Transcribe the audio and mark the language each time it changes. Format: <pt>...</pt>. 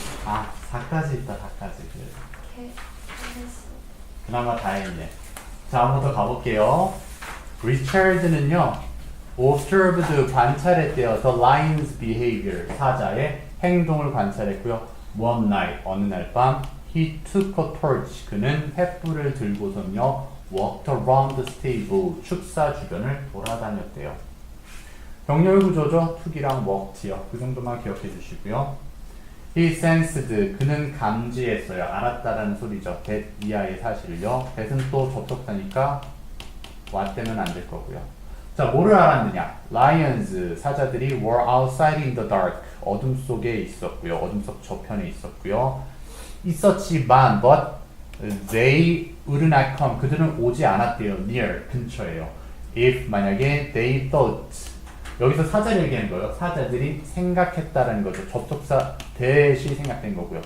<ko>아, 4까지 있다, 4까지. 그래. 했어. 그나마 다행이네. 자, 한 번 더 가볼게요. 리차드는요, observed 관찰했대요.</ko> <en>The lion's behavior.</en> <ko>사자의 행동을 관찰했고요.</ko> <en>One night,</en> <ko>어느 날 밤,</ko> <en>he took a torch.</en> <ko>그는 횃불을 들고서는요,</ko> <en>walked around the stable.</en> <ko>축사 주변을 돌아다녔대요. 병렬 구조죠. took이랑 walked요. 그 정도만 기억해 주시고요.</ko> <en>He sensed.</en> <ko>그는 감지했어요. 알았다라는 소리죠. that 이하의 사실을요. that은 또 접속사니까 what 되면 안 될 거고요. 자, 뭐를 알았느냐?</ko> <en>Lions,</en> <ko>사자들이</ko> <en>were outside in the dark.</en> <ko>어둠 속에 있었고요. 어둠 속 저편에 있었고요. 있었지만</ko> <en>but they would not come.</en> <ko>그들은 오지 않았대요. near, 근처에요.</ko> <en>if</en> <ko>만약에</ko> <en>they thought.</en> <ko>여기서 사자를 얘기하는 거예요. 사자들이 생각했다라는 거죠. 접속사 대시 생각된 거고요.</ko>